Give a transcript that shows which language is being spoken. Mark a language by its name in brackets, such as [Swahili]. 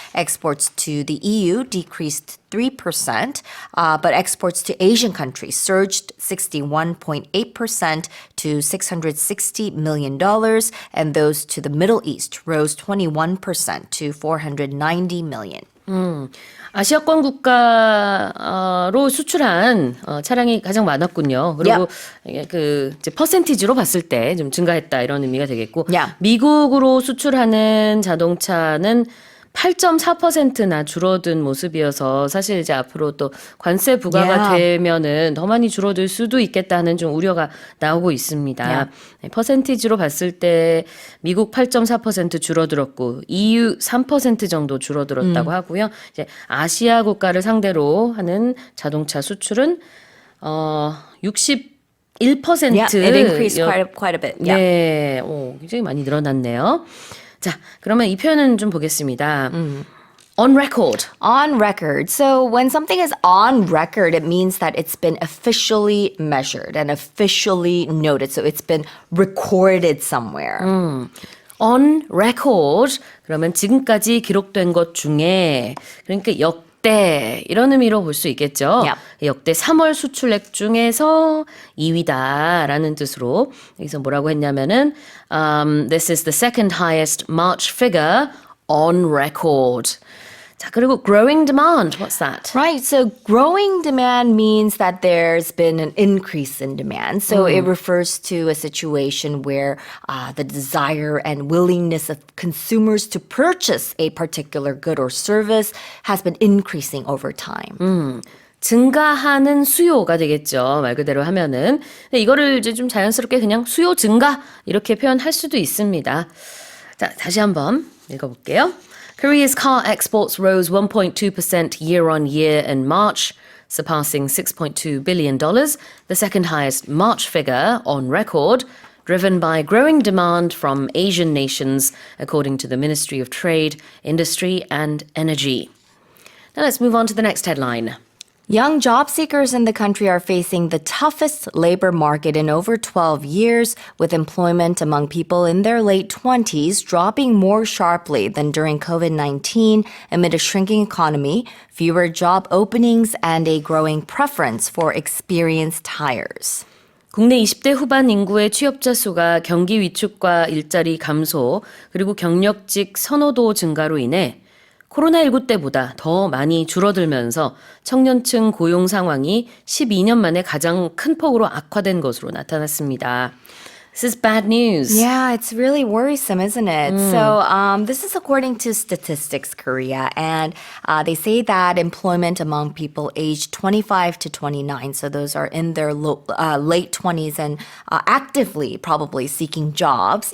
[English] Exports to the EU decreased 3%, but exports to Asian countries surged 61.8% to $660 million, and those to the Middle East rose 21% to $490 million. [Korean] 아시아권 국가로 수출한 차량이 가장 많았군요. 그리고 그 이제 퍼센티지로 봤을 때 좀 증가했다 이런 의미가 되겠고, [English] Yeah. [Korean] 미국으로 수출하는 자동차는 8.4%나 줄어든 모습이어서 사실 이제 앞으로 또 관세 부과가 되면은 더 많이 줄어들 수도 있겠다는 좀 우려가 나오고 있습니다. 네, 퍼센티지로 봤을 때 미국 8.4% 줄어들었고 EU 3% 정도 줄어들었다고 하고요. 이제 아시아 국가를 상대로 하는 자동차 수출은 61%. [English] Yeah, it increased quite a bit. Yeah. [Korean] 네, 굉장히 많이 늘어났네요. 자, 그러면 이 표현은 좀 보겠습니다. [English] On record. On record. So when something is on record, it means that it's been officially measured and officially noted. So it's been recorded somewhere. On record. [Korean] 그러면 지금까지 기록된 것 중에 그러니까 역대 이런 의미로 볼 수 있겠죠. [English] Yep. [Korean] 역대 3월 수출액 중에서 2위다라는 뜻으로 여기서 뭐라고 했냐면은 [English] this is the second highest March figure on record. [Korean] 자, 그리고 growing demand. [English] What's that? Right. So growing demand means that there's been an increase in demand. So it refers to a situation where the desire and willingness of consumers to purchase a particular good or service has been increasing over time. [Korean] 증가하는 수요가 되겠죠. 말 그대로 하면은. 근데 이거를 이제 좀 자연스럽게 그냥 수요 증가 이렇게 표현할 수도 있습니다. 자, 다시 한번 읽어볼게요. [English] Korea's car exports rose 1.2% year on year in March, surpassing $6.2 billion, the second highest March figure on record, driven by growing demand from Asian nations, according to the Ministry of Trade, Industry and Energy. Now let's move on to the next headline. Young job seekers in the country are facing the toughest labor market in over 12 years, with employment among people in their late 20s dropping more sharply than during COVID-19 amid a shrinking economy, fewer job openings, and a growing preference for experienced hires. [Korean] 국내 20대 후반 인구의 취업자 수가 경기 위축과 일자리 감소, 그리고 경력직 선호도 증가로 인해 코로나19 때보다 더 많이 줄어들면서 청년층 고용 상황이 12년 만에 가장 큰 폭으로 악화된 것으로 나타났습니다. [English] This is bad news. Yeah, it's really worrisome, isn't it? So this is according to Statistics Korea, and they say that employment among people aged 25 to 29, so those are in their late 20s and actively probably seeking jobs.